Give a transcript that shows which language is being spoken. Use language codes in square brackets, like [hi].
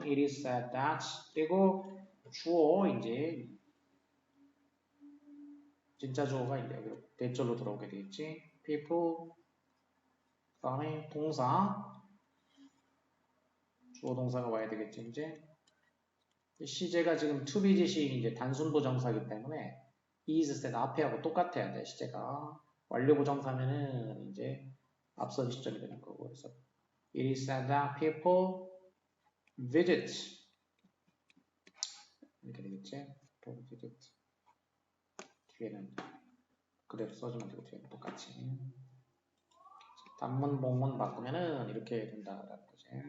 [en] it is said that [ko] 그리고 주어 이제 진짜 주어가 이제 대절로 들어오게 되겠지. people 그다음에 동사 주어 동사가 와야 되겠지, 이제. 시제가 지금 to be 지식 이제 단순 부정사이기 때문에 is said 앞에하고 똑같아야 돼, 시제가. 완료 부정사면은 이제 앞선 시점이 되는 거고. 그래서 [en] it is said that people visit. [ko] 이렇게 되겠지? [en] people visit. [ko] 뒤에는 그대로 써주면 되고, 뒤에는 똑같이. 단문, 복문 바꾸면은 이렇게 된다라는 거지.